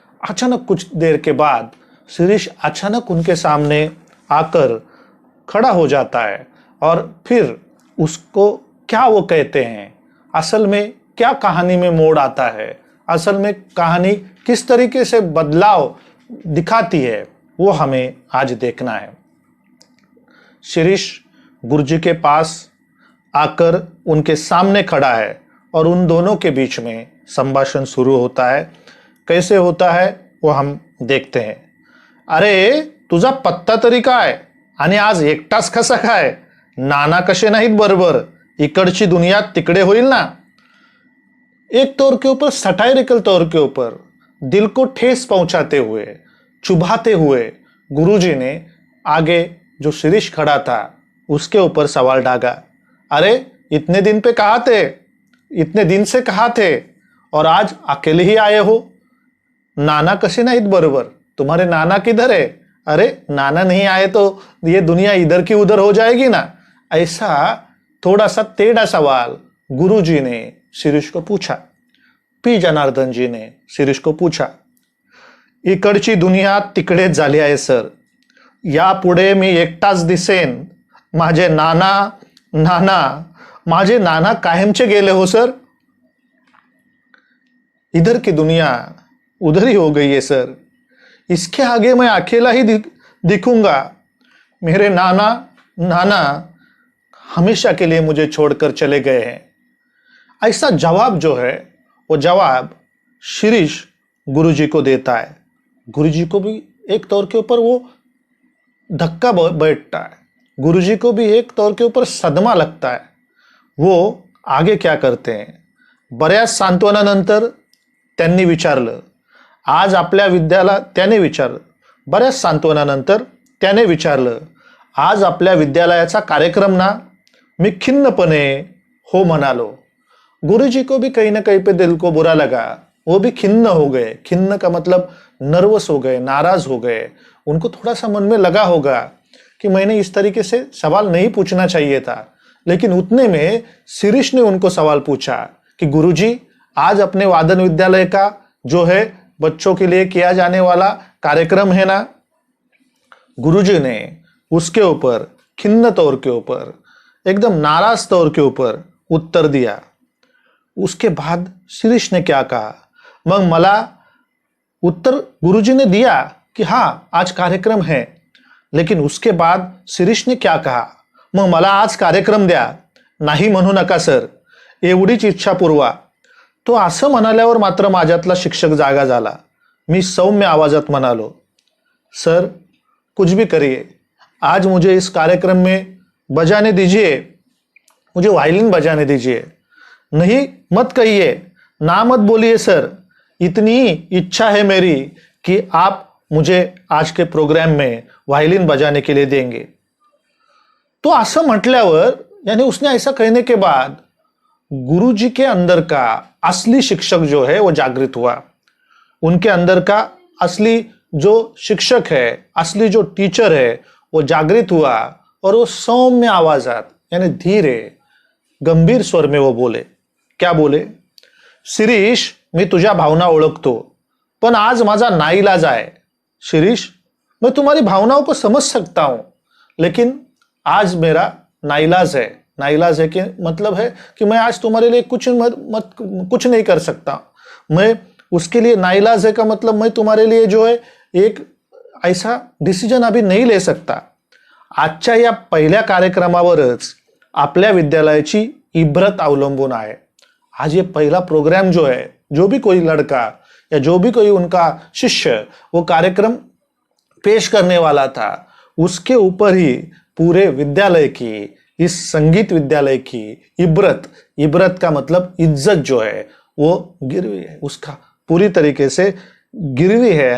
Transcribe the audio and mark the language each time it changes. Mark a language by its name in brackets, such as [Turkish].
[Hindi] अचानक कुछ देर के बाद शिरीष अचानक उनके सामने आकर खड़ा हो जाता है और फिर उसको क्या वो कहते हैं, असल में क्या कहानी में मोड़ आता है, असल में कहानी किस तरीके से बदलाव दिखाती है, वो हमें आज देखना है। शिरीष गुरुजी के पास आकर उनके सामने खड़ा है और उन दोनों के बीच में संभाषण शुरू होता है। कैसे होता है वो हम देखते हैं। [Marathi] अरे तुझा पत्ता तरी काय आणि आज एकटाच कसा काय? नाना कसे नाहीत बरोबर, इकडची दुनिया तिकडे होईल ना। [Hindi] एक तौर के ऊपर सटायरिकल तौर के ऊपर दिल को ठेस पहुंचाते हुए, चुभाते हुए गुरुजी ने आगे जो शिरीष खड़ा था उसके ऊपर सवाल डाला। अरे इतने दिन पे कहाँ थे, इतने दिन से कहाँ थे और आज अकेले ही आए हो? [Marathi] नाना कसे नाहीत बरोबर, [Hindi] तुम्हारे नाना किधर है? अरे नाना नहीं आए तो ये दुनिया इधर की उधर हो जाएगी ना। ऐसा थोड़ा सा टेढ़ा सवाल गुरुजी ने शिरीष को पूछा। पी जनार्दन जी ने शिरीष को पूछा, [Marathi] इकडची दुनिया तिकडेच झाली आहे सर, यापुढे मी एकटाच दिसेन। माझे नाना कायमचे गेले हो सर। [Hindi] इधर की दुनिया उधर ही हो गई है सर, इसके आगे मैं अकेला ही दिखूंगा। मेरे नाना हमेशा के लिए मुझे छोड़कर चले गए हैं। ऐसा जवाब जो है वो जवाब शिरीष गुरुजी को देता है। गुरुजी को भी एक तौर के ऊपर वो धक्का बैठता है, गुरुजी को भी एक तौर के ऊपर सदमा लगता है। वो आगे क्या करते हैं? [Marathi] बऱ्याच सांत्वनानंतर त्यांनी विचारलं, आज आपल्या त्याने विचारलं, बऱ्याच सांत्वनानंतर त्याने विचारलं, आज आपल्या विद्यालयाचा कार्यक्रम ना? मी खिन्नपणे हो म्हणालो। [Hindi] गुरुजी को भी कहीं ना कहीं पे दिल को बुरा लगा, वो भी खिन्न हो गए। खिन्न का मतलब नर्वस हो गए, नाराज हो गए। उनको थोड़ा सा मन में लगा होगा कि मैंने इस तरीके से सवाल नहीं पूछना चाहिए था, लेकिन उतने में शिरीष ने उनको सवाल पूछा कि गुरुजी आज अपने वादन विद्यालय का जो है बच्चों के लिए किया जाने वाला कार्यक्रम है ना? गुरुजी ने उसके ऊपर खिन्न तौर के ऊपर, एकदम नाराज तौर के ऊपर उत्तर दिया। उसके बाद शिरीष ने क्या कहा? [Marathi] मग मला उत्तर [Hindi] गुरुजी ने दिया कि हाँ आज कार्यक्रम है, लेकिन उसके बाद शिरीष ने क्या कहा? [Marathi] मग मला आज कार्यक्रम द्या, नाही म्हणू नका सर, एवढीच इच्छा पुरवा। तो असं म्हणाल्यावर मात्र माझ्यातला शिक्षक जागा झाला। मी सौम्य आवाजात म्हणालो, [Hindi] सर कुछ भी करिए, आज मुझे इस कार्यक्रम में बजाने दीजिए, मुझे वायलिन बजाने दीजिए। नहीं मत कहिए, ना मत बोलिए सर, इतनी इच्छा है मेरी कि आप मुझे आज के प्रोग्राम में वायलिन बजाने के लिए देंगे। [Marathi] तो असं म्हटल्यावर [Hindi] यानी उसने ऐसा कहने के बाद गुरुजी के अंदर का असली शिक्षक जो है वो जागृत हुआ। उनके अंदर का असली जो शिक्षक है, असली जो टीचर है वो जागृत हुआ और वो [Marathi] सौम्य आवाजात [Hindi] यानी धीरे गंभीर स्वर में वो बोले। क्या बोले? [Marathi] शिरीष मी तुझ्या भावना ओळखतो, पण आज माझा नाईलाज आहे। [Hindi] शिरीष मैं तुम्हारी भावनाओं को समझ सकता हूं, लेकिन आज मेरा नाईलाज है। नाइलाज है कि मतलब है कि मैं आज तुम्हारे लिए कुछ नहीं कर सकता। मैं उसके लिए नाइलाज है का मतलब मैं तुम्हारे लिए जो है एक ऐसा डिसीजन अभी नहीं ले सकता। [Marathi] आजच्या या पहिल्या कार्यक्रमावरच आपल्या विद्यालयाची इब्रत अवलंबून आहे। [Hindi] आज ये पहला प्रोग्राम जो है, जो भी कोई लड़का या जो भी कोई उनका शिष्य वो कार्यक्रम पेश करने वाला था, उसके ऊपर ही पूरे विद्यालय की, इस संगीत विद्यालय की इब्रत, इब्रत का मतलब इज्जत जो है वो गिरवी है, उसका पूरी तरीके से गिरवी है।